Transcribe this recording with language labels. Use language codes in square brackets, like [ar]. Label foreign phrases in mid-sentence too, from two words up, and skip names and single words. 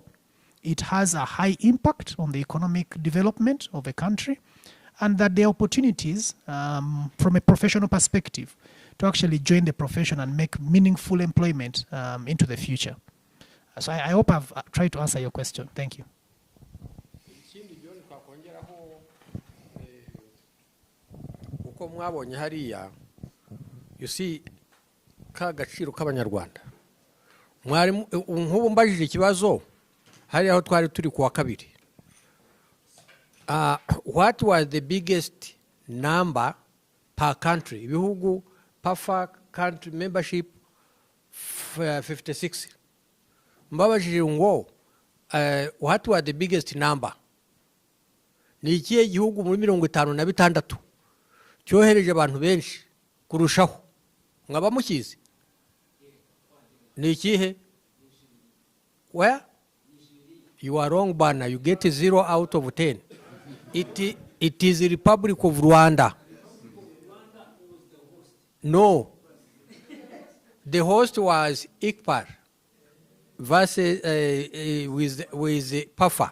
[en] It has a high impact on the economic development of a country, and that there are opportunities from a professional perspective to actually join the profession and make meaningful employment into the future. So I hope I've tried to answer your question. Thank you. [rw] Uko mwabonye hariya, [en] you see, [rw] ka gaciro k'abanyarwanda. Mwari nk'ubu mbajije ikibazo hariya aho twari turi kuwa kabiri. [en] What was the biggest number per country? [rw] Ibihugu [en] PAFA country membership 56. [rw] Mbabajije ngo [en] what were the biggest number? [rw] Ni ikihe gihugu muri 56 cyohereje abantu benshi kurushaho? Mwaba mukizi? Ni ikihe? [en] Where? You are wrong, Bana. You get 0 out of 10. It is the Republic of Rwanda. No. The host was ICPAR versus with PAFA.